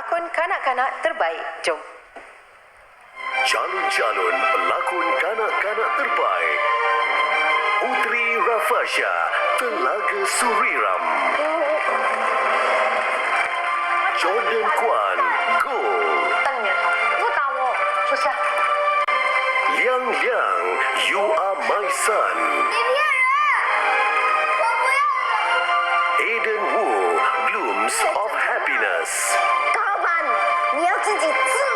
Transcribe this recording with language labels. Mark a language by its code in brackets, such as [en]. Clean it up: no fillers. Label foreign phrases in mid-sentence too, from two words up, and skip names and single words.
[ms] pelakon kanak-kanak terbaik. Jom. Calon-calon pelakon kanak-kanak terbaik. Putri Rafasha, Telaga Suriram. Jordan Kwan, Gold. [zh] 不打我，不是。 [ms] Liang Liang, You Are My Son. [zh] 你骗人！我不要。 [ms] Aiden Wu, Blooms of Happiness. [zh] 高板，你要自己自我。